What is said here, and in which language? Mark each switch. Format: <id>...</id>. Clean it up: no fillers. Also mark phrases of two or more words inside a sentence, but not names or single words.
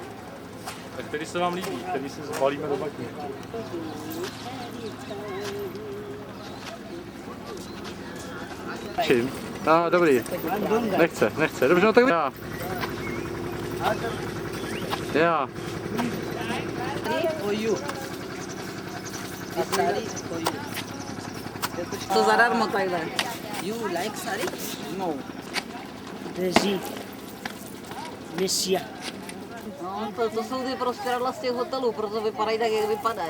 <cs>Tak který se vám líbí, který si zbalíme do baky. Čím? No, dobrý. Nechce. Dobře, no tak já. Já.</cs> <en>For you. This saree is for you.</en> <cs>To zadarmo takhle.</cs> <en>You like saree? No.</en> <cs>Drží. Měšia. No, to jsou ty prostěradla z těch hotelů, proto vypadají tak, jak vypadají.</cs>